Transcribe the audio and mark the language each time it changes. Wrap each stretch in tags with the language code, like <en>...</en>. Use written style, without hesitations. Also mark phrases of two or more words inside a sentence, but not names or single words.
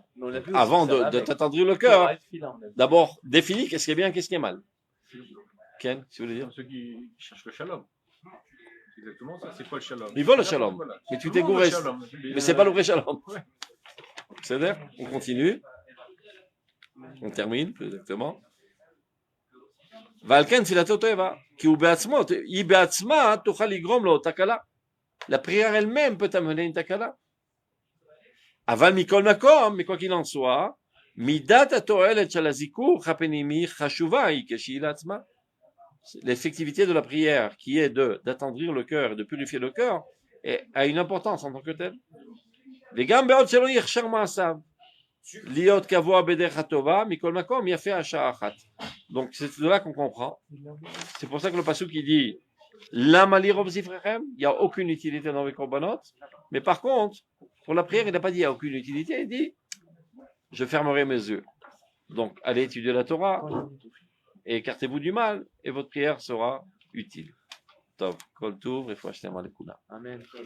<fr>Avant de t'attendrir le cœur, d'abord définis qu'est-ce qui est bien et qu'est-ce qui est mal. Ken, tu voulais dire? Ceux qui cherchent le shalom. C'est exactement ça. C'est quoi le shalom? Ils veulent le shalom. Voilà. Mais tu t'es gouré. Mais c'est pas le vrai shalom. Ouais. C'est-à-dire, on continue. On termine, exactement.</fr> <he>ועל כן תפילתו טובה, כי היא בעצמה תוכל לגרום לו תקלה.</he> <fr>La prière elle-même peut amener une takala.</fr> <he>אבל מכל מקום,</he> <fr>mais quoi qu'il en soit,</fr> <he>מידת התועלת של הזיכוך הפנימי חשובה היא כשהיא לעצמה.</he> <fr>L'effectivité de la prière, qui est d'attendrir le cœur et de purifier le cœur, a une importance en tant que telle.</fr> <he>וגם בעוד שלא יכשיר מעשיו. להיות קבוע בדרך הטובה, מכל מקום יפה השעה אחת.</he> <fr>Donc c'est de là qu'on comprend. C'est pour ça que le pasuk qui dit</fr> <he>למה לי רוב זבחיכם,</he> <fr>il n'y a aucune utilité dans les korbanot. Mais par contre, pour la prière, il n'a pas dit il n'y a aucune utilité, il dit je fermerai mes yeux. Donc allez étudier la Torah et écartez-vous du mal et votre prière sera utile.</fr> <he>טוב, כל טוב, refouach tema lekuna. Amen.</he>